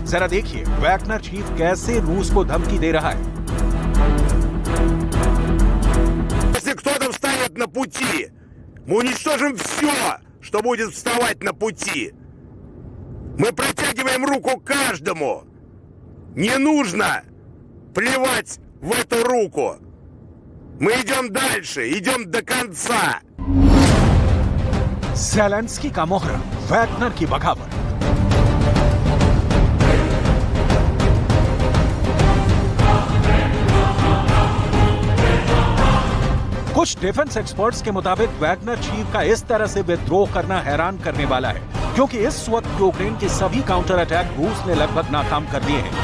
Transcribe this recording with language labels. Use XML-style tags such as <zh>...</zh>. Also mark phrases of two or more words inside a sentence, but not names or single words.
<hi>जरा देखिए वैगनर चीफ कैसे रूस को धमकी दे रहा है।</hi> <ru>Если кто-то встанет на пути, мы уничтожим все, что будет вставать на пути. Мы протягиваем руку каждому. Не нужно плевать в эту руку. Мы идем дальше, идем до конца.</ru> <hi>ज़ेलेंस्की का मोहरा, वैगनर की बगावत। कुछ</hi> <en>defense experts</en> <hi>के मुताबिक वैगनर चीफ का इस तरह से विद्रोह करना हैरान करने वाला है, क्योंकि इस वक्त यूक्रेन के सभी</hi> <en>counter attack</en> <hi>रूस ने लगभग नाकाम कर दिए हैं।</hi>